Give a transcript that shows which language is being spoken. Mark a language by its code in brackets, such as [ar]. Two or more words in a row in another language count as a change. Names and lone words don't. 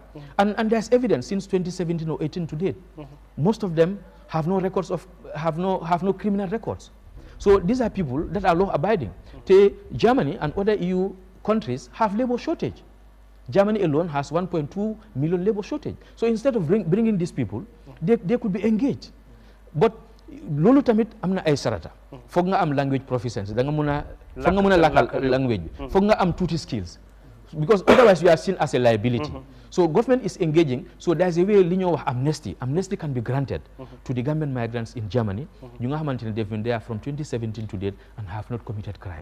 [en] And there's evidence since 2017 or 18 to date. Most of them have no records of, have no criminal records. So these are people that are law abiding. Germany and other EU countries have labor shortage. Germany alone has 1.2 million labor shortage. So instead of bringing these people, they could be engaged. [wo] But lolu tamit amna ay sarata. Fog nga am [en] language proficiency. [wo] Da nga muna language. Fog nga am tutti skills. [en] Because otherwise you are seen as a liability. So government is engaging. So there's a way of amnesty. Amnesty can be granted to the Gambian migrants in Germany. They've been there from 2017 to date and have not committed crime.